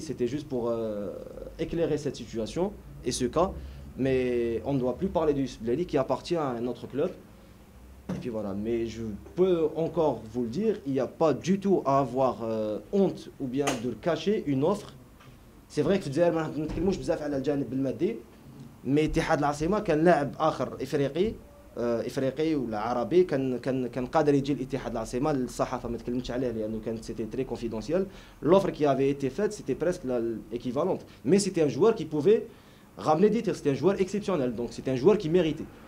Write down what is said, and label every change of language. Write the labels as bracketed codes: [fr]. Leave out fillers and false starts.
[fr] C'était juste pour éclairer cette situation et ce cas. Mais on ne doit plus parler de Youssef Belaïli qui appartient à un autre club. Et puis voilà, mais je peux encore vous le dire, il n'y a pas du tout à avoir honte ou bien de cacher une offre. C'est vrai que [ar] في الجزائر ما نتكلموش بزاف على الجانب المادي، [fr] mais [ar] اتحاد العاصمة كان لاعب آخر إفريقي ولا عربي كان قادر يجي الاتحاد العاصمة. الصحافة ما تكلمتش عليه لأنه كانت [fr] c'était très confidentiel. L'offre qui avait été faite, c'était presque l'équivalente. Mais c'était un joueur qui pouvait ramener des tirs, c'était un joueur exceptionnel, donc c'était un joueur qui méritait.